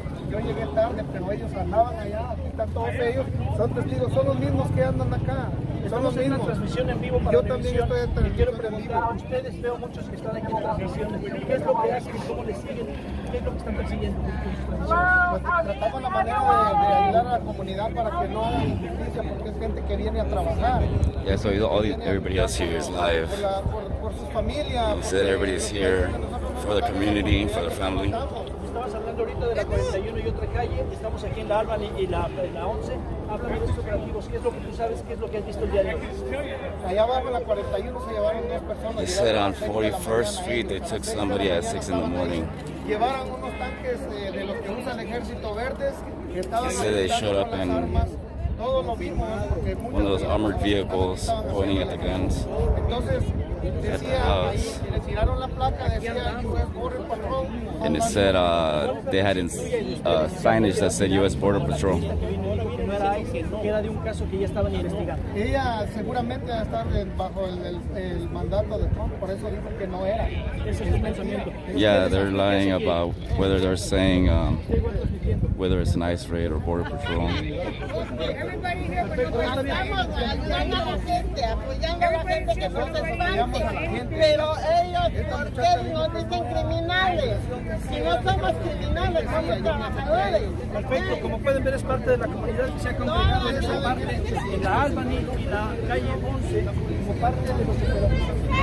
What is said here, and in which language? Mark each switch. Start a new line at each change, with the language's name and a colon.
Spanish: Yo llegué tarde, pero ellos andaban allá, aquí están todos ellos, son testigos, son los mismos que andan acá, son los mismos. Transmisión en vivo para yo también estoy en transmisión. Quiero preguntar a ustedes, veo muchos que están aquí en transmisión, ¿qué es lo que hacen? ¿Cómo les siguen? ¿Qué es lo que están persiguiendo? Pues tratamos la manera de ayudar a la comunidad para que no haya injusticia, porque es gente que viene a trabajar.
English: Yeah, so everybody else here is live.
Spanish: Por sus familias.
English: He said everybody is here for the community, for their family.
Spanish: Estabas hablando ahorita de la 41 y otra calle, estamos aquí en la Albany y la 11, háblame de estos operativos, ¿qué es lo que tú sabes, qué es lo que has visto el día de hoy? Allá abajo en la 41 se llevaron dos personas.
English: They said on 41st Street they took somebody at 6 in the morning.
Spanish: Llevaron unos tanques de los que usa el ejército verdes que estaban
English: They said they showed up
Spanish: con las
English: in
Spanish: armas. Todo lo vimos porque
English: one of those armored vehicles pointing at the guns.
Spanish: Entonces decía ahí, le tiraron la placa, decía US Border Patrol.
English: And it said they had signage that said U.S. Border Patrol.
Spanish: Que era de un caso que ya estaban investigando. Ella seguramente va a estar bajo el mandato de Trump, por eso dijo que no era. Ese es el pensamiento.
English: Yeah, they're lying about whether they're saying whether it's an ICE raid or Border Patrol. Everybody here,
Spanish: estamos ayudando a la gente, apoyando a la gente que protestante, pero ellos, ¿por qué nos dicen criminales? Si no somos criminales, somos trabajadores. Perfecto, como pueden ver es parte de la comunidad que se ha congregado en esta parte, en la Albany y la calle 11, como parte de los operativos.